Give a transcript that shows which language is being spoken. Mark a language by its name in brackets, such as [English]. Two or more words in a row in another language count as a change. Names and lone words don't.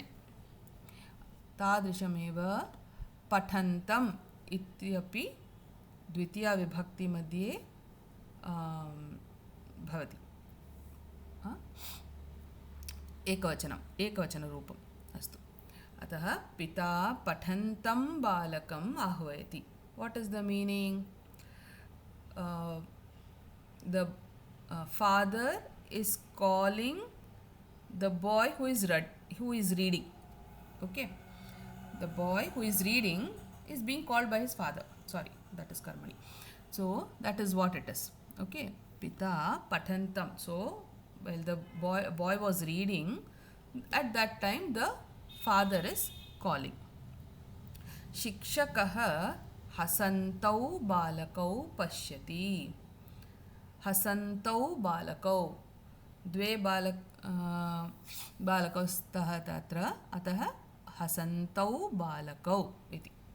[Sanskrit] तादृशमेव पठन्तम् इत्यपि द्वितीयाविभक्तिमध्ये भवति। एकवचनरूपम्। अस्तु, अतः पिता पठन्तं बालकम् आह्वयति। [English] What is the meaning? The father is calling the boy who is reading. Okay, the boy who is reading is being called by his father. Sorry, that is karmani. So that is what it is. [Sanskrit] Okay, पिता पठन्तम्. [English] So while the boy was reading, at that time the father is calling. [Sanskrit] शिक्षकः हसन्तौ बालकौ पश्यति। हसन्तौ बालकौ, द्वे बालकौ स्तः तत्र, अतः हसन्तौ बालकौ इति।